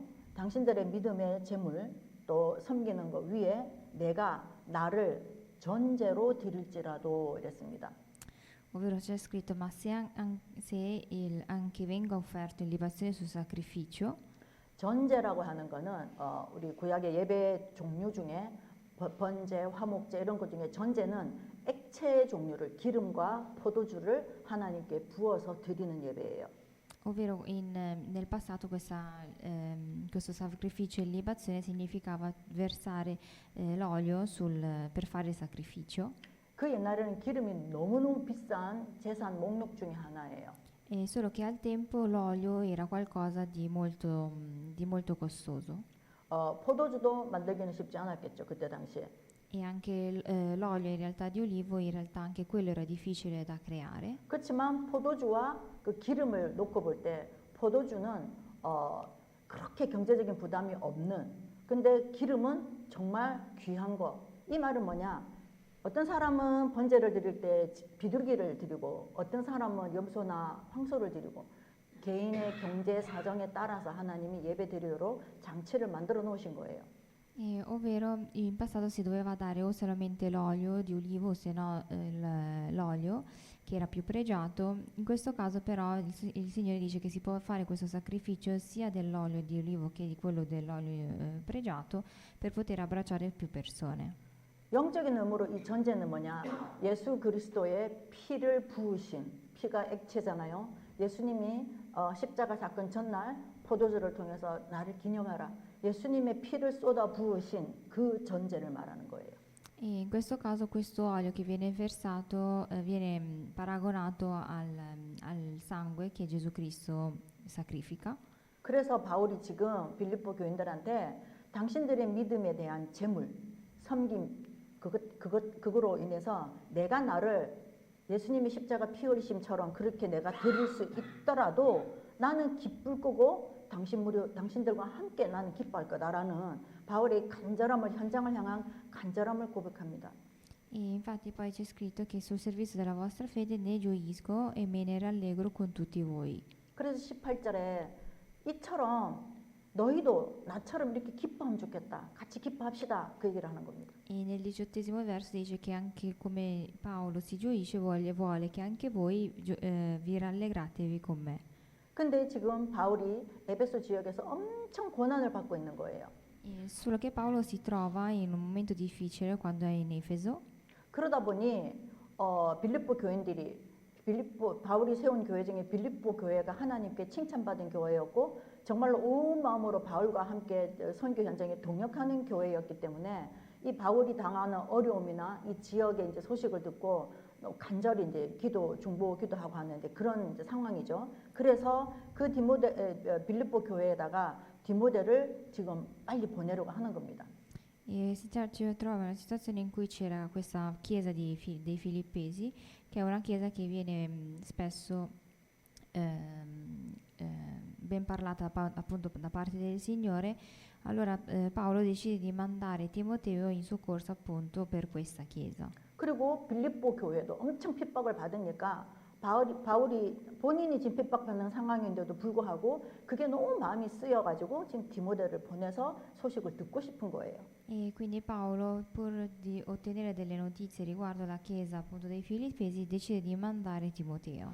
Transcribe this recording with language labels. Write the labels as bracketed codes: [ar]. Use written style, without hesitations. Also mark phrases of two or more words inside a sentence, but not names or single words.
[ko] 당신들의 믿음의 재물 또 섬기는 것 위에 내가 나를 전제로 드릴지라도 이랬습니다. [it] Ovvero c'è scritto, ma se anche venga offerto in libazione sul sacrificio, [ko] 전제라고 하는 거는 우리 구약의 예배 종류 중에 번제, 화목제 이런 것 중에 전제는 액체 종류를 기름과 포도주를 하나님께 부어서 드리는 예배예요. [it] ovvero nel passato questo sacrificio in libazione significava versare l'olio per fare il sacrificio. [ko] 그 옛날에는 기름이 너무너무 비싼 재산 목록 중에 하나예요. [it] Solo che al tempo l'olio era qualcosa di molto costoso. [ko] 포도주도 만들기는 쉽지 않았겠죠 그때 당시에. [it] E anche l'olio in realtà di olivo, in realtà anche quello era difficile da creare. [ko] 그렇지만 포도주와 그 기름을 놓고 볼 때 포도주는 그렇게 경제적인 부담이 없는 근데 기름은 정말 귀한 거. 이 말은 뭐냐? 어떤 사람은 번제를 드릴 때 비둘기를 드리고 어떤 사람은 염소나 황소를 드리고 개인의 경제 사정에 따라서 하나님이 예배 드리도록 장치를 만들어 놓으신 거예요. [it] Ovvero in passato si doveva dare o solamente l'olio di olivo o se no l'olio che era più pregiato. In questo caso però il Signore dice che si può fare questo sacrificio sia dell'olio di olivo che di quello dell'olio pregiato per poter abbracciare più persone. [ko] 영적인 의미로 이 전제는 뭐냐? 예수 그리스도의 피를 부으신 피가 액체잖아요. 예수님이 십자가 사건 전날 포도주를 통해서 나를 기념하라. 예수님의 피를 쏟아 부으신 그 전제를 말하는 거예요. [it] E in questo caso questo olio che viene versato viene paragonato al sangue che Gesù Cristo sacrifica. [ko] 그래서 바울이 지금 빌립보 교인들한테 당신들의 믿음에 대한 재물, 섬김 그거로 인해서 내가 나를 예수님이 십자가 피 흘리심처럼 그렇게 내가 드릴 수 있더라도 나는 기쁠 거고 당신들과 함께 나는 기뻐할 거다라는 바울의 현장을 향한 간절함을 고백합니다. [it] E infatti poi c'è scritto che sul servizio della vostra fede ne gioisco e me ne rallegro con tutti voi. [ko] 그래서 18절에 이처럼 너희도 나처럼 이렇게 기뻐하면 좋겠다. 같이 기뻐합시다. 그 얘기를 하는 겁니다. [it] E nel 18° verso dice che anche come Paolo si gioisce vuole che anche voi vi rallegratevi con me. [ko] 근데 지금 바울이 에베소 지역에서 엄청 고난을 받고 있는 거예요. [it] Solo che Paolo si trova in un momento difficile quando è in Efeso. [ko] 그러다 보니 빌립보 교인들이 바울이 세운 교회 중에 빌립보 교회가 하나님께 칭찬받은 교회였고 정말로 온 마음으로 바울과 함께 선교 현장에 동역하는 교회였기 때문에 이 바울이 당하는 어려움이나 이 지역의 이제 소식을 듣고 간절히 이제 중보 기도하고 하는데 그런 이제 상황이죠. 그래서 그 빌립보 교회에다가 디모데를 지금 빨리 보내려고 하는 겁니다. [it] E ci trova in una situazione in cui c'era questa chiesa dei Filippesi, che è una chiesa che viene spesso ben parlata appunto da parte del Signore. Allora Paolo decide di mandare Timoteo in soccorso appunto per questa chiesa. [ko] 그리고 빌립보 교회도 엄청 핍박을 받으니까 바울이 본인이 지금 핍박받는 상황인데도 불구하고 그게 너무 마음이 쓰여가지고 지금 디모데를 보내서 소식을 듣고 싶은 거예요. [it] E quindi Paolo, pur di ottenere delle notizie riguardo la chiesa appunto dei Filippesi, decide di mandare Timoteo.